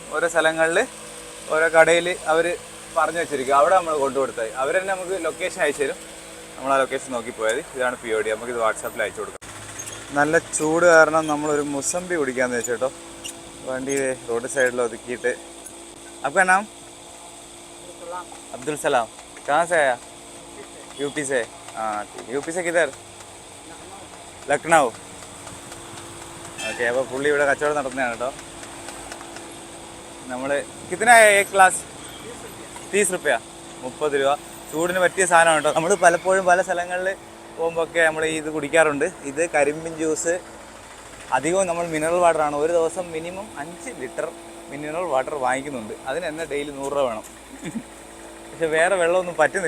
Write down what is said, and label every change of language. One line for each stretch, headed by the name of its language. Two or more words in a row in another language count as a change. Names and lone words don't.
Malayalam: ഓരോ സ്ഥലങ്ങളിൽ ഓരോ കടയിൽ അവർ പറഞ്ഞു വെച്ചിരിക്കും. അവിടെ നമ്മൾ കൊണ്ടു കൊടുത്താൽ അവർ തന്നെ നമുക്ക് ലൊക്കേഷൻ അയച്ചു തരും. നമ്മൾ ആ ലൊക്കേഷൻ നോക്കി പോയാൽ ഇതാണ് POD. നമുക്കിത് വാട്സാപ്പിൽ അയച്ചു കൊടുക്കാം. നല്ല ചൂട് കാരണം നമ്മളൊരു മുസമ്പി കുടിക്കാമെന്ന് വെച്ചേട്ടോ. വണ്ടി റോഡ് സൈഡിൽ ഒതുക്കിയിട്ട്.
Hindi: आपका नाम? अब्दुल सलाम. कहाँ से आया? UP से. हाँ ठीक है. UP से किधर? लखनऊ.
Malayalam: ഓക്കെ. അപ്പോൾ പുള്ളി ഇവിടെ കച്ചവടം നടത്തുന്നതാണ് കേട്ടോ.
Hindi: നമ്മൾ കിतना है एक ग्लास? 30 रुपया.
Malayalam: 30 രൂപ. ചൂടിന് പറ്റിയ സാധനമാണ് കേട്ടോ. നമ്മൾ പലപ്പോഴും പല സ്ഥലങ്ങളിൽ പോകുമ്പോഴൊക്കെ നമ്മൾ ഇത് കുടിക്കാറുണ്ട്. ഇത് കരിമ്പിൻ ജ്യൂസ്. അധികവും നമ്മൾ മിനറൽ വാട്ടറാണ്. ഒരു ദിവസം മിനിമം 5 ലിറ്റർ
English: mineral water
Malayalam: വാങ്ങിക്കുന്നുണ്ട്. അതിന് തന്നെ ഡെയിലി 100 രൂപ വേണം. പക്ഷെ വേറെ വെള്ളമൊന്നും പറ്റുന്നില്ല.